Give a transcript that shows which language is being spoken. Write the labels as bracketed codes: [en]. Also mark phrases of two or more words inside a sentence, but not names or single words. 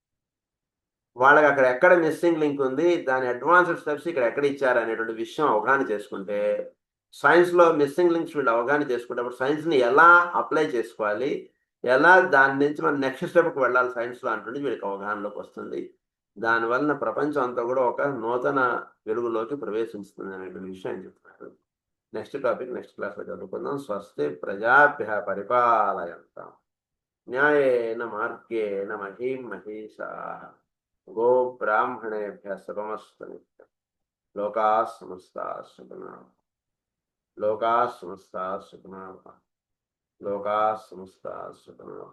[te] వాళ్ళకి అక్కడ ఎక్కడ [en] missing link [te] ఉంది, దాని [en] advanced steps [te] ఇక్కడ ఎక్కడ ఇచ్చారు అనేటువంటి విషయం అవగాహన చేసుకుంటే సైన్స్లో [en] missing links [te] వీళ్ళు అవగాహన చేసుకుంటే సైన్స్ని ఎలా అప్లై చేసుకోవాలి, ఎలా దాని నుంచి మనం [en] next stepki [te] వెళ్ళాలి సైన్స్లో అంటుంది వీళ్ళకి అవగాహనలోకి వస్తుంది. దానివల్ల ప్రపంచం అంతా కూడా ఒక నూతన వెలుగులోకి ప్రవేశిస్తుంది అనేటువంటి విషయం చెప్తున్నారు. [en] next topic next classlo చదువుకుందాం. [sa] స్వస్తి ప్రజాభ్య పరిపాలయంతాం న్యాయేన మార్గేణ మహీం మహీషాః గో బ్రాహ్మణేభ్యః శుభమస్తు నిత్యం. లోకాః సమస్తాః సుఖినో లోకాః సమస్తాః సుఖినో లోకాః సమస్తాః సుఖినో.